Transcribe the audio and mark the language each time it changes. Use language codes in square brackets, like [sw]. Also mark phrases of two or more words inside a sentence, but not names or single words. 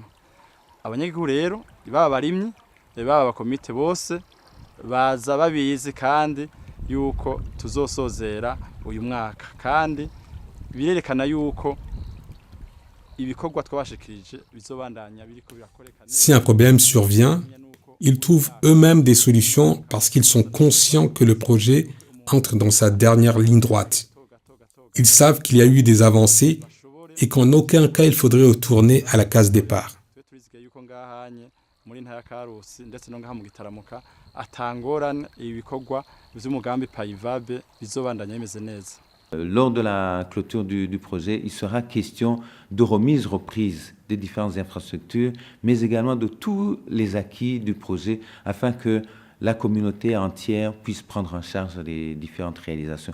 [rn] Abanyagihugu rero baba barimyi baba abakomite bose baza babizi kandi yuko tuzosozera uyu mwaka kandi birerekana yuko ibikorwa twabashikirije bizobandanya biriko birakorekana. [fr] Si un problème survient, ils trouvent eux-mêmes des solutions parce qu'ils sont conscients que le projet entre dans sa dernière ligne droite. Ils savent qu'il y a eu des avancées et qu'en aucun cas il faudrait retourner à la case départ. Lors de la clôture du projet, il sera question de reprise des différentes infrastructures, mais également de tous les acquis du projet, afin que la communauté entière puisse prendre en charge les différentes réalisations.